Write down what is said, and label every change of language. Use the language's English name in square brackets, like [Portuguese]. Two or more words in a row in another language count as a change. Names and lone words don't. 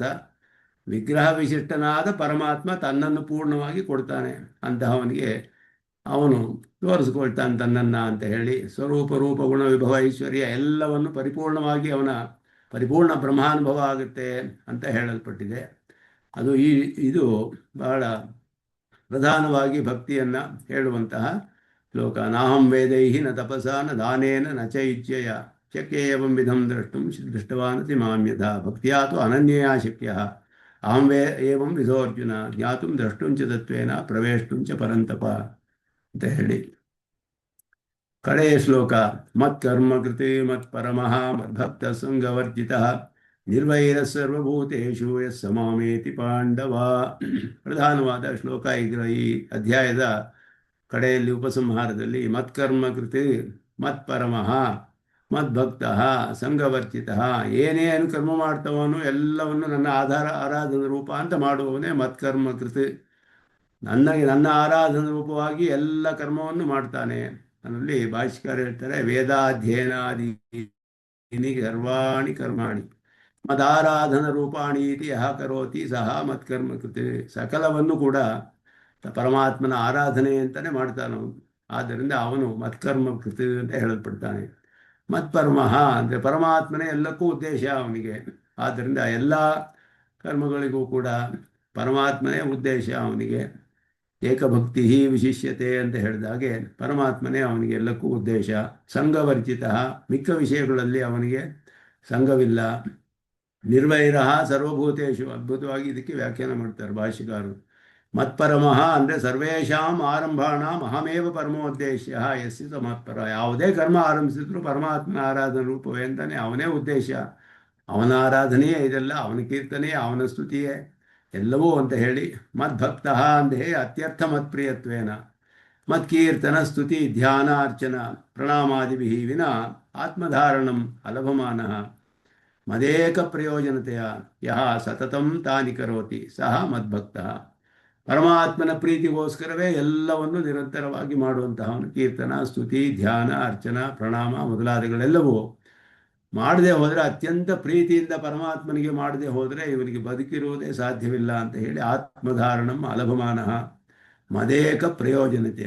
[Kannada] ವಿಗ್ರಹ ವಿಶಿಷ್ಟನಾದ ಪರಮಾತ್ಮ ತನ್ನನ್ನು ಪೂರ್ಣವಾಗಿ ಕೊಡ್ತಾನೆ ಅಂತಹವನಿಗೆ ಅವನು ತೋರಿಸ್ಕೊಳ್ತಾನೆ ತನ್ನನ್ನು ಅಂತ ಹೇಳಿ, ಸ್ವರೂಪ ರೂಪ ಗುಣ ವಿಭವ ಐಶ್ವರ್ಯ ಎಲ್ಲವನ್ನು ಪರಿಪೂರ್ಣವಾಗಿ ಅವನ ಪರಿಪೂರ್ಣ ಬ್ರಹ್ಮಾನುಭವ ಆಗುತ್ತೆ ಅಂತ ಹೇಳಲ್ಪಟ್ಟಿದೆ. ಅದು ಇದು ಬಹಳ ಪ್ರಧಾನವಾಗಿ ಭಕ್ತಿಯನ್ನು ಹೇಳುವಂತಹ ಶ್ಲೋಕ. [Sanskrit] ನಾಹಂ ವೇದೈಹಿ ನ ತಪಸಾ ನ ದಾನೇನ ನ ಚ ಇಚ್ಛೆಯ ಶಕ್ಯ ಏವಂ ವಿಧಂ ದ್ರಷ್ಟುಂ ದೃಷ್ಟವಾನತಿ ಮಾಮ್ಯಥ ಭಕ್ತಿಯಾ ತು ಅನನ್ಯಯಾ ಶಕ್ಯ ಅಹಂ ಏವಂ ವಿಧೋರ್ಜುನ ಜ್ಞಾತುಂ ದ್ರಷ್ಟುಂಚ ತತ್ವೇನ ಪ್ರವೇಷ್ಟುಂಚ ಪರಂತಪ [Kannada] ಅಂತ ಹೇಳಿ ಕಡೆಯ ಶ್ಲೋಕ. [Sanskrit] ಮತ್ಕರ್ಮ ಕೃತಿ ಮತ್ಪರಮಃ ಮದ್ಭಕ್ತ ಸಂಗವರ್ಜಿತಃ ನಿರ್ವೈರ ಸರ್ವಭೂತೇಷು ಯಸ್ ಸಮಾಮೇತಿ ಪಾಂಡವ. [Kannada] ಪ್ರಧಾನವಾದ ಶ್ಲೋಕ ಈಗ ಈ ಅಧ್ಯಾಯದ ಕಡೆಯಲ್ಲಿ ಉಪಸಂಹಾರದಲ್ಲಿ [Sanskrit] ಮತ್ಕರ್ಮ ಕೃತಿ ಮತ್ಪರಮಃ ಮದ್ಭಕ್ತ ಸಂಘವರ್ಜಿತ, [Kannada] ಏನೇನು ಕರ್ಮ ಮಾಡ್ತವನು ಎಲ್ಲವನ್ನು ನನ್ನ ಆರಾಧನ ರೂಪ ಅಂತ ಮಾಡುವವನೇ [Sanskrit] ಮತ್ಕರ್ಮ ಕೃತಿ. [Kannada] ನನ್ನ ಆರಾಧನ ರೂಪವಾಗಿ ಎಲ್ಲ ಕರ್ಮವನ್ನು ಮಾಡ್ತಾನೆ. ಅದರಲ್ಲಿ ಭಾಷ್ಯಕಾರ ಹೇಳ್ತಾರೆ, [Sanskrit] ವೇದಾಧ್ಯಯನಾದಿ ಸರ್ವಾಣಿ ಕರ್ಮಾಣಿ ಮದಾರಾಧನ ರೂಪಾಣಿ ಇತಿ ಯಹ ಕರೋತಿ ಸಹ ಮತ್ಕರ್ಮ ಕೃತಿ. [Kannada] ಸಕಲವನ್ನು ಕೂಡ ಪರಮಾತ್ಮನ ಆರಾಧನೆ ಅಂತಲೇ ಮಾಡ್ತಾನವನು. ಆದ್ದರಿಂದ ಅವನು [Sanskrit] ಮತ್ಕರ್ಮ ಕೃತಿ [Kannada] ಅಂತ ಹೇಳಲ್ಪಡ್ತಾನೆ. ಮತ್ಪರಮಃ ಅಂದರೆ ಪರಮಾತ್ಮನೇ ಎಲ್ಲಕ್ಕೂ ಉದ್ದೇಶ ಅವನಿಗೆ. ಆದ್ದರಿಂದ ಎಲ್ಲ ಕರ್ಮಗಳಿಗೂ ಕೂಡ ಪರಮಾತ್ಮನೇ ಉದ್ದೇಶ ಅವನಿಗೆ. [Sanskrit] ಏಕಭಕ್ತಿ ವಿಶಿಷ್ಯತೆ [Kannada] ಅಂತ ಹೇಳಿದಾಗೆ ಪರಮಾತ್ಮನೇ ಅವನಿಗೆ ಎಲ್ಲಕ್ಕೂ ಉದ್ದೇಶ. ಸಂಘವರ್ಜಿತ, ಮಿಕ್ಕ ವಿಷಯಗಳಲ್ಲಿ ಅವನಿಗೆ ಸಂಘವಿಲ್ಲ. [Sanskrit] ನಿರ್ವೈರ ಸರ್ವಭೂತೇಶು, [Kannada] ಅದ್ಭುತವಾಗಿ ಇದಕ್ಕೆ ವ್ಯಾಖ್ಯಾನ ಮಾಡ್ತಾರೆ ಭಾಷ್ಯಕಾರರು. [Sanskrit] ಮತ್ಪರಮಃ ಅಂದರೆ ಸರ್ವೇಷಾಂ ಆರಂಭಾಣಾಂ ಅಹಮೇವ ಪರಮೋದ್ದೇಶ್ಯ ಯಸ್ಯ ಸ ಮತ್ಪರ. [Kannada] ಯಾವುದೇ ಕರ್ಮ ಆರಂಭಿಸಿದ್ರು ಪರಮಾತ್ಮನ ಆರಾಧನ ರೂಪವೇ ಅಂತಾನೆ, ಅವನೇ ಉದ್ದೇಶ. ಅವನ ಆರಾಧನೆಯೇ ಇದೆಲ್ಲ, ಅವನ ಕೀರ್ತನೆಯೇ, ಅವನ ಸ್ತುತಿಯೇ ಎಲ್ಲವೂ ಅಂತ ಹೇಳಿ. [Sanskrit] ಮದ್ಭಕ್ತ ಅಂದೇ ಅತ್ಯರ್ಥ ಮತ್ಪ್ರಿಯತ್ವೇನ ಮತ್ಕೀರ್ತನ ಸ್ತುತಿ ಧ್ಯಾನ ಅರ್ಚನ ಪ್ರಣಾಮಾದಿಭಿ ವಿನ ಆತ್ಮಧಾರಣಂ ಅಲಭಮಾನಃ ಮದೇಕ ಪ್ರಯೋಜನತೆಯ ಯಹ ಸತತಂ ತಾನಿ ಕರೋತಿ ಸಹ ಮದ್ಭಕ್ತ. [Kannada] ಪರಮಾತ್ಮನ ಪ್ರೀತಿಗೋಸ್ಕರವೇ ಎಲ್ಲವನ್ನು ನಿರಂತರವಾಗಿ ಮಾಡುವಂತಹವನು. ಕೀರ್ತನ ಸ್ತುತಿ ಧ್ಯಾನ ಅರ್ಚನ ಪ್ರಣಾಮ ಮೊದಲಾದಗಳೆಲ್ಲವೂ ಮಾಡದೆ ಹೋದರೆ, ಅತ್ಯಂತ ಪ್ರೀತಿಯಿಂದ ಪರಮಾತ್ಮನಿಗೆ ಮಾಡದೆ ಹೋದರೆ ಇವನಿಗೆ ಬದುಕಿರುವುದೇ ಸಾಧ್ಯವಿಲ್ಲ ಅಂತ ಹೇಳಿ [Sanskrit] ಆತ್ಮಧಾರಣಂ ಅಲಭಮಾನಃ ಮದೇಕ ಪ್ರಯೋಜನತೆಯ.